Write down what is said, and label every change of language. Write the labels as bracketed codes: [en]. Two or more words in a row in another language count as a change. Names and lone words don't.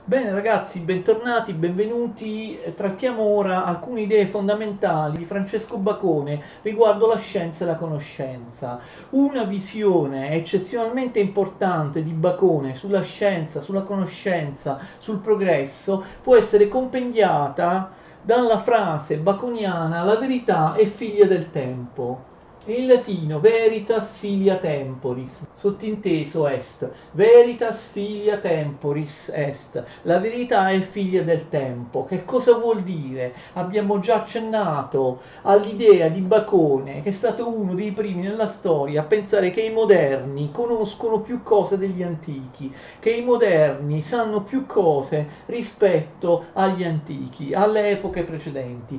[it] Bene ragazzi, bentornati, benvenuti. Trattiamo ora alcune idee fondamentali di Francesco Bacone riguardo la scienza e la conoscenza. Una visione eccezionalmente importante di Bacone sulla scienza, sulla conoscenza, sul progresso può essere compendiata dalla frase baconiana "la verità è figlia del tempo". In latino [la] veritas filia temporis, sottinteso est, veritas filia temporis est, [it] la verità è figlia del tempo. Che cosa vuol dire? Abbiamo già accennato all'idea di Bacone, che è stato uno dei primi nella storia a pensare che i moderni conoscono più cose degli antichi, che i moderni sanno più cose rispetto agli antichi, alle epoche precedenti.